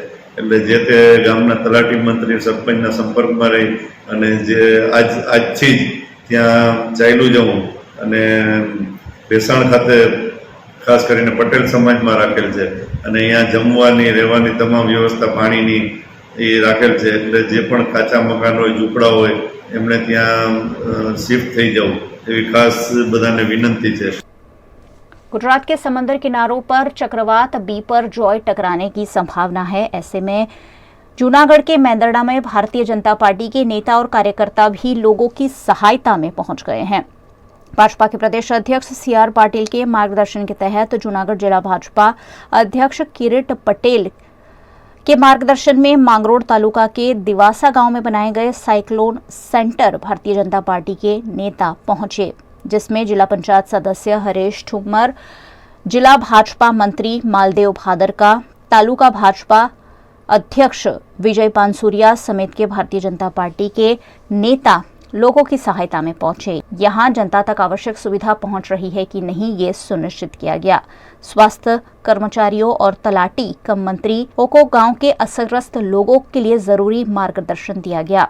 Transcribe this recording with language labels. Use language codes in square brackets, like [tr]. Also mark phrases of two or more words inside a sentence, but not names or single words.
[gu] એટલે જે તે ગામના તલાટી મંત્રી સરપંચના સંપર્કમાં રહી અને જે આજથી જ ત્યાં ચાલ્યું જવું અને ભેસાણ ખાતે ખાસ કરીને પટેલ સમાજમાં રાખેલ છે અને અહીંયા જમવાની, રહેવાની તમામ વ્યવસ્થા પાણીની એ રાખેલ છે. એટલે જે પણ કાચા મકાન હોય, ઝૂંપડા હોય, એમણે ત્યાં શિફ્ટ થઈ જવું એવી ખાસ બધાને વિનંતી છે. [hi] गुजरात के समंदर किनारों पर चक्रवात बिपरजॉय टकराने की संभावना है। ऐसे में जूनागढ़ के मेंदरडा में भारतीय जनता पार्टी के नेता और कार्यकर्ता भी लोगों की सहायता में पहुंच गए हैं। भाजपा के प्रदेश अध्यक्ष CR पाटिल के मार्गदर्शन के तहत जूनागढ़ जिला भाजपा अध्यक्ष किरीट पटेल के मार्गदर्शन में मांगरोड तालुका के दिवासा गांव में बनाए गए [en] cyclone centre [hi] भारतीय जनता पार्टी के नेता पहुंचे, जिसमें जिला पंचायत सदस्य हरीश ठुम्मर, जिला भाजपा मंत्री मालदेव भादरका, तालुका भाजपा अध्यक्ष विजय पानसूरिया समेत के भारतीय जनता पार्टी के नेता लोगों की सहायता में पहुंचे। यहां जनता तक आवश्यक सुविधा पहुंच रही है कि नहीं, ये सुनिश्चित किया गया। स्वास्थ्य कर्मचारियों और तलाटी कम मंत्री को गांव के असरग्रस्त लोगों के लिए जरूरी मार्गदर्शन दिया गया।